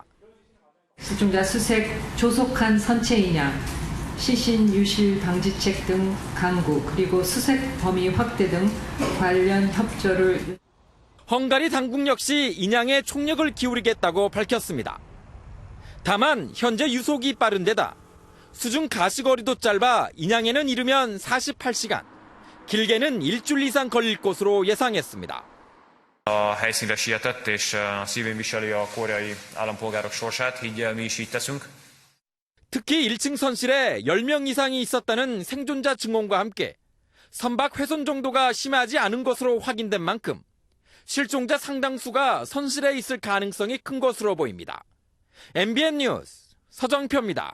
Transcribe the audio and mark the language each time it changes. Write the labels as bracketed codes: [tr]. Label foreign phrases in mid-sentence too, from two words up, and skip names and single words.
[ko] 수중자 수색 조속한 선체 인양, 시신 유실 방지책 등 강구, 그리고 수색 범위 확대 등 관련 협조를. 헝가리 당국 역시 인양에 총력을 기울이겠다고 밝혔습니다. 다만 현재 유속이 빠른 데다 수중 가시거리도 짧아 인양에는 이르면 48시간, 길게는 일주일 이상 걸릴 것으로 예상했습니다. [hu] A helyszínre sietett, és szívén viseli a koreai állampolgárok sorsát, így mi is így teszünk. [ko] 특히 1층 선실에 10명 이상이 있었다는 생존자 증언과 함께 선박 훼손 정도가 심하지 않은 것으로 확인된 만큼 실종자 상당수가 선실에 있을 가능성이 큰 것으로 보입니다. MBN 뉴스 서정표입니다.